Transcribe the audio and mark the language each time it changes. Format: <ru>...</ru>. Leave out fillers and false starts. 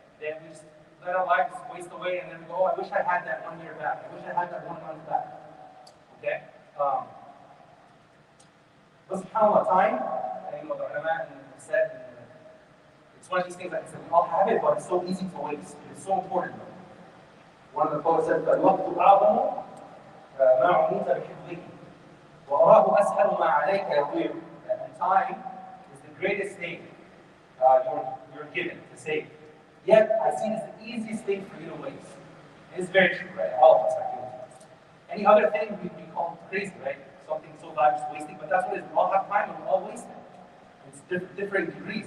<en>Then we just let our lives waste away and then we go, oh, I wish I had that 1 year back. I wish I had that 1 month back. Okay? But subhanAllah, time, the ulama said, it's one of these things like I said, we all have it, but it's so easy to waste. It's so important. One of the poets said,</en> <ar>الوقت أعظم ما عميت بحفظه وأراه أسهل ما عليك يطير.</ar> <en>And time is the greatest thing you're given to save. Yet, I see it as the easiest thing for you to waste. And it's very true, right? All of us are guilty. Any other thing we'd be called crazy, right? Something so bad just wasting, but that's what it is. We all have time and we all waste it. It's different degrees.</en>